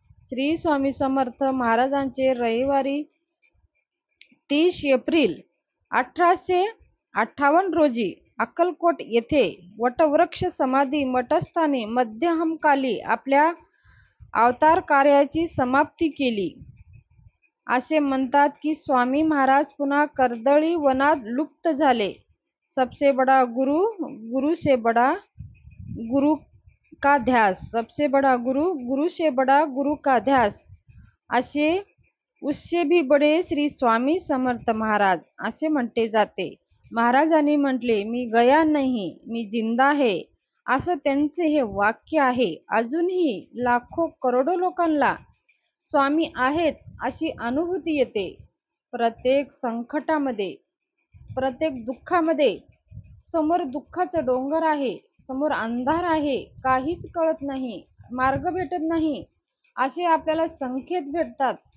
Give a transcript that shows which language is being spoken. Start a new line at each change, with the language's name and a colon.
Marathi: श्री स्वामी समर्थ महाराजांचे रविवारी 30 एप्रिल 1858 रोजी अक्कलकोट येथे वटवृक्ष समाधी मठस्थानी मध्यमकाली आपल्या अवतार कार्याची समाप्ती केली. असे म्हणतात की स्वामी महाराज पुन्हा कर्दळी वनात लुप्त झाले.
Hindi: सबसे बडा गुरु, गुरु से बडा गुरु का ध्यास, सबसे बडा गुरु, गुरु से बडा गुरु का ध्यास, असे उससे भी बडे श्री स्वामी समर्थ महाराज
Marathi: असे म्हटले जाते. महाराजांनी म्हटले, मी गया नाही, मी जिंदा आहे, असं त्यांचे हे वाक्य आहे. अजूनही लाखो करोडो लोकांना स्वामी आहेत अशी अनुभूती येते. प्रत्येक संकटामध्ये, प्रत्येक दुःखामध्ये समोर दुःखाचं डोंगर आहे, समोर अंधार आहे, काहीच कळत नाही, मार्ग भेटत नाही, असे आपल्याला संकेत भेटतात.